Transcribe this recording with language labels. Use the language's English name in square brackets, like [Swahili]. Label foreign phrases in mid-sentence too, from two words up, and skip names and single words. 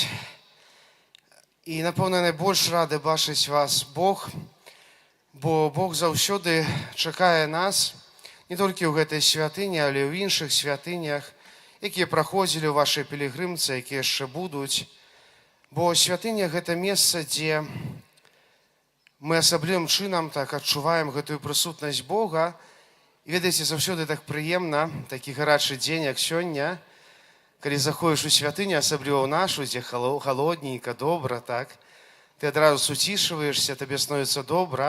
[Ukrainian] І, напевно, найбільш радий бачити вас Бог. Бо Бог завжди чекає нас, не тільки у гэтай святині, але й у інших святинях, які проходили у вашій пілігримці, які ще будуть. [Belarusian] Бо святыня – гэта месца, дзе мы асаблівым чынам так адчуваем гэтую прысутнасць Бога. І ведаеце, заўсёды так прыемна, такі гарачы дзень, як сёння, калі заходзіш у святыню, асабліва ў нашу, дзе халодненька, добра, так, ты адразу суцішваешся, табе становіцца добра.